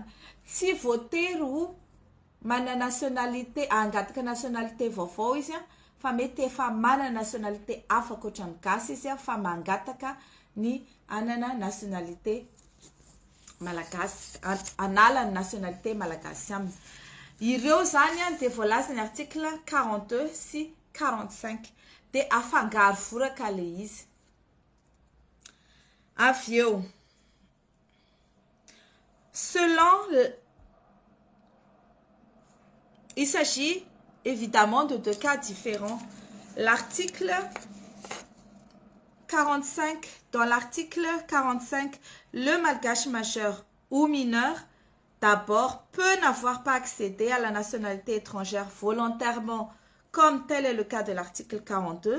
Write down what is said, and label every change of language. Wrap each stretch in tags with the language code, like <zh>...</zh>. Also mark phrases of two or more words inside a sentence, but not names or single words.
<mg>Tsy voatery ho mana nationalité angataka nationalité vaovao izy fa mety efa manana nationalité hafa ankoatran'ny gasy izy fa mangataka ny anana nationalité malagasy anala ny nationalité malagasy aminy. Ireo zany dia voalaza ny article 42 sy 45 dia afangaro voraka le izy. Avy eo</mg> <fr>il s'agit évidemment de deux cas différents. L'article 45, dans l'article 45, le malgache majeur ou mineur, d'abord, peut n'avoir pas accédé à la nationalité étrangère volontairement, comme tel est le cas de l'article 42.</fr>